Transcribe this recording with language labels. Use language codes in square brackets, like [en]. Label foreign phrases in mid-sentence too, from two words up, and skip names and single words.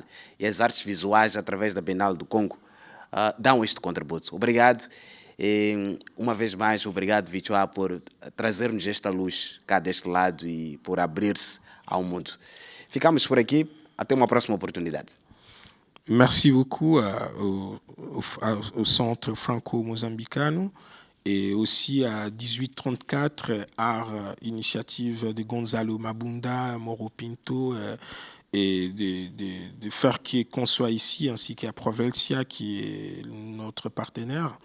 [pt] E as artes visuais, através da Bienal do Congo, dão este contributo. Obrigado. E, uma vez mais, obrigado, Vichua, por trazer-nos esta luz cá deste lado e por abrir-se ao mundo. Ficamos por aqui. Até uma próxima oportunidade. [fr] Merci beaucoup au Centre franco-mozambicano et aussi à 1834, Art Initiative de Gonzalo Mabunda, Moro Pinto et de faire qu'on soit ici, ainsi qu'à Provelsia qui est notre partenaire.